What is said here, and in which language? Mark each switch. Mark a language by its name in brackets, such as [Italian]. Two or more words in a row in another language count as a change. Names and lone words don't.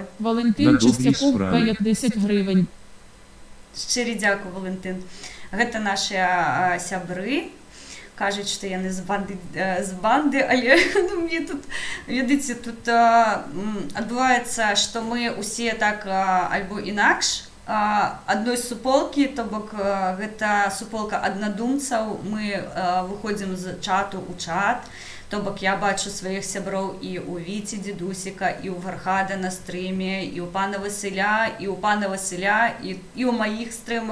[Ukrainian] Валентин Чистяков, 10 гривень. Щиро дякую, Валентин. Гэта наші сябры. Кажуть, що я не з банди, але мені тут, видите, тут відбувається, що ми усі [Belarusian] так альбо інакш, одной суполки, то бок гэта суполка аднадумцаў, мы выходзім з чату у чат, то бок я бачу сваіх сяброў і у Віці Дідусіка, і у Фархада на стрыме, і у пана Васіля, і у пана Васіля, і у маіх стрымах.